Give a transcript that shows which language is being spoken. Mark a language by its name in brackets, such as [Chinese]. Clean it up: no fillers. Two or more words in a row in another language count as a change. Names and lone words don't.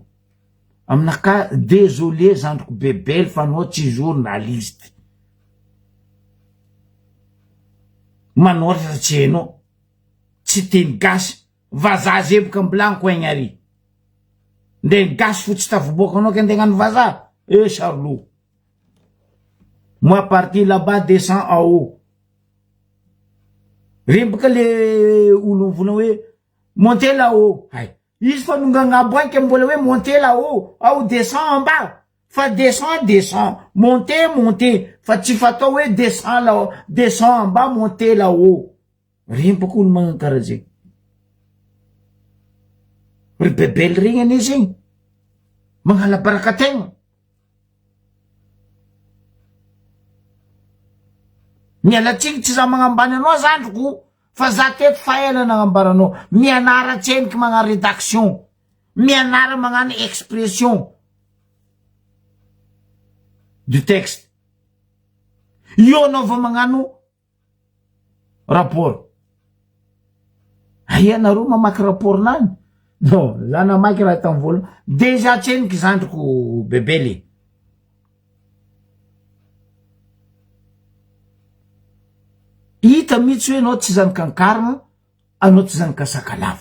[Malagasy] Aminaka, désolé zandriko bebel fa anao tsy journaliste. Manoratra tsy hainao. Tsy teny gasy. Vazaha zay boka blanco egny ary. Nde gasy fotsy tavoboaka anao ka nde gnano vazaha. Charlot. [French] Moi parti là-bas descend en haut. [Malagasy] Remboka le olo volana hoe [French] monter là-haut. [Malagasy] Hay. Izy fa nongagnabo anky mbola hoe [French] monter là-haut. [Malagasy] Ao [French] descend en bas. [Malagasy] Fa descend. Monter. Fa tsy fatao hoe [French] descend là-haut. Descend en bas, monter là-haut. [Malagasy] Remboka olo magnano karaha zegny. Ry bebel regny ane zegny. Magnala barakategna. Mialatsiny tsy za magnambany anao zandriko. Fa za teto faela nagnambaranao. Mianara tseniky magnano rédaction. Mianara magnano [French] expression du texte. [Malagasy] Io anao va magnano rapport. Aia nareo mamaky rapport nany? Non, za namaky raha tamy vola. Déjà tseniko zandriko bebele. Hita mihitsy hoe anao tsy zanaky ankarana, anao tsy zanaky sakalava.